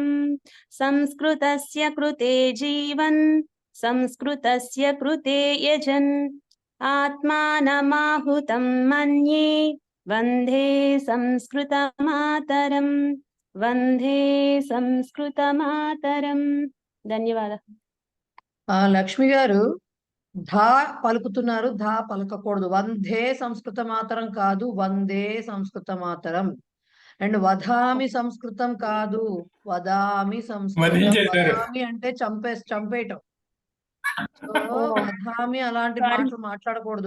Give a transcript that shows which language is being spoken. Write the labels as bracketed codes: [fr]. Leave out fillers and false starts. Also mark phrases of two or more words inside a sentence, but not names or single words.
[sa] संस्कृतस्य कृते जीवन् संस्कृतस्य कृते यजन् आत्मानमाहुतं मन्ये वन्दे संस्कृतमातरम्. वन्दे संस्कृतमातरम्. [te] ధన్యవాదాలు. లక్ష్మి గారు ధా పలుకుతున్నారు, ధా పలకకూడదు. [sa] वन्दे संस्कृत मातरं [te] కాదు, [sa] वन्दे संस्कृत मातरं. [te] అండ్ [sa] वधामि संस्कृतं [te] కాదు, [sa] वदामि संस्कृतं. [te] వదామి అంటే చంపేయటం. వధామి అలాంటి మాటలు మాట్లాడకూడదు.